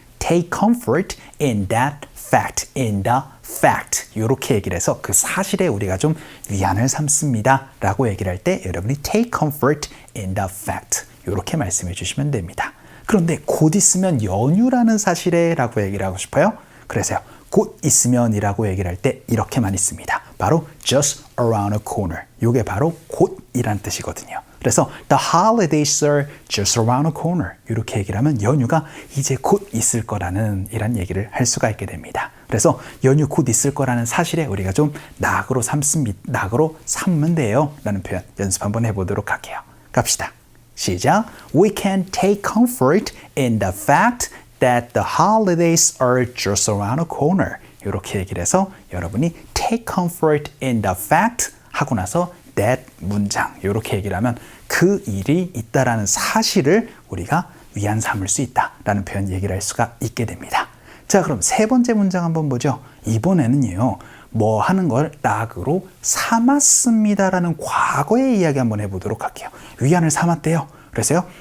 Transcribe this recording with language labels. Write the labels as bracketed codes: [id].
[en] take comfort in that fact, in the fact [ko] 이렇게 얘기를 해서 그 사실에 우리가 좀 위안을 삼습니다 라고 얘기를 할 때 여러분이 [en] take comfort in the fact [ko] 이렇게 말씀해 주시면 됩니다. 그런데 곧 있으면 연휴라는 사실에 라고 얘기를 하고 싶어요. 그래서요. 곧 있으면 이라고 얘기를 할 때 이렇게만 있습니다. 바로 [en] just around a corner. [ko] 이게 바로 곧이란 뜻이거든요. 그래서 [en] the holidays are just around a corner. [ko] 이렇게 얘기를 하면 연휴가 이제 곧 있을 거라는 이란 얘기를 할 수가 있게 됩니다. 그래서 연휴 곧 있을 거라는 사실에 우리가 좀 낙으로 삼으면 돼요 라는 표현 연습 한번 해보도록 할게요. 갑시다. 시작. [en] We can take comfort in the fact that the holidays are just around the corner. [ko] 이렇게 얘기를 해서 여러분이 [en] take comfort in the fact [ko] 하고 나서 that 문장 이렇게 얘기를 하면 그 일이 있다라는 사실을 우리가 위안 삼을 수 있다라는 표현 얘기를 할 수가 있게 됩니다. 자, 그럼 세 번째 문장 한번 보죠. 이번에는요. 뭐 하는 걸 낙으로 삼았습니다라는 과거의 이야기 한번 해보도록 할게요. 위안을 삼았대요. 그래서요.